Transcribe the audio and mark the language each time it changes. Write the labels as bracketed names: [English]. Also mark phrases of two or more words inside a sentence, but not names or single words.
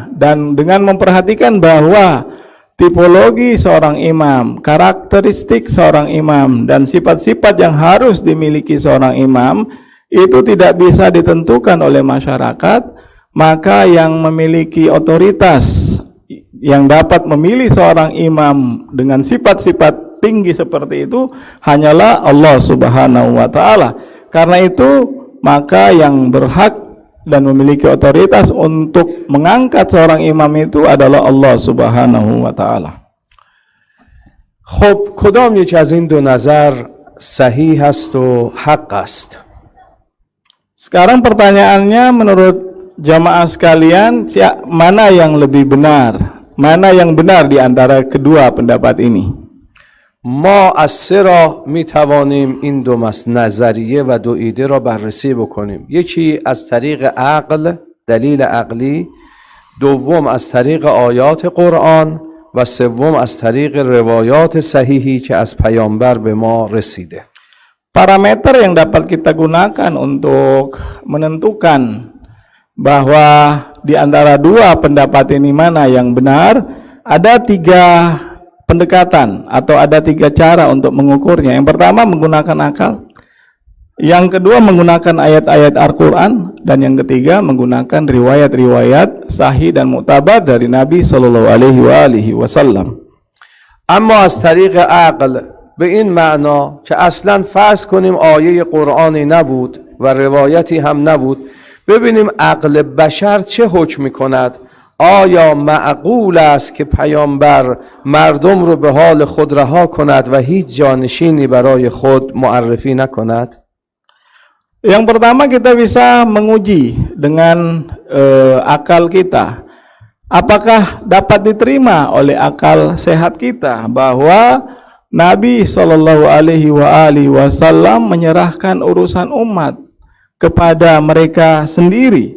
[Indonesian] dan dengan memperhatikan bahwa tipologi seorang imam, karakteristik seorang imam, dan sifat-sifat yang harus dimiliki seorang imam itu tidak bisa ditentukan oleh masyarakat, maka yang memiliki otoritas yang dapat memilih seorang imam dengan sifat-sifat tinggi seperti itu hanyalah Allah [Arabic] سبحانه وتعالى. [Indonesian] Karena itu maka yang berhak dan memiliki otoritas untuk mengangkat seorang imam itu adalah Allah [Arabic] سبحانه وتعالى. [Persian] خب کدام یک از این دو نظر صحیح است و حق است؟ [Indonesian] Sekarang pertanyaannya, menurut jamaah sekalian, mana yang lebih benar? Mana yang benar di antara kedua pendapat ini? [Persian] ما از سه راه می توانیم این دو نظریه و دو ایده را بررسی بکنیم. یکی از طریق عقل، دلیل عقلی، دوم از طریق آیات قرآن و سوم از طریق روایات صحیحی که از پیامبر به ما رسیده. [Indonesian] Parameter yang dapat kita gunakan untuk menentukan bahwa di antara dua pendapat ini mana yang benar, ada 3 pendekatan atau ada 3 cara untuk mengukurnya. Yang pertama menggunakan akal, yang kedua menggunakan ayat-ayat Al-Quran, dan yang ketiga menggunakan riwayat-riwayat sahih dan muktabar dari Nabi [Arabic] صلى الله عليه وسلم. [Persian] اما از طریق عقل به این معنا که اصلا فرض کنیم آیه قرآنی نبود و روایتی هم نبود، ببینیم عقل بشر چه حکم میکند. آیا معقول است که پیامبر مردم رو به حال خود رها کند و هیچ جانشینی برای خود معرفی نکند؟ [Indonesian] Yang pertama, kita bisa menguji dengan akal kita. Apakah dapat diterima oleh akal sehat kita bahwa Nabi [Arabic] صلى الله عليه وسلم [Indonesian] menyerahkan urusan umat kepada mereka sendiri?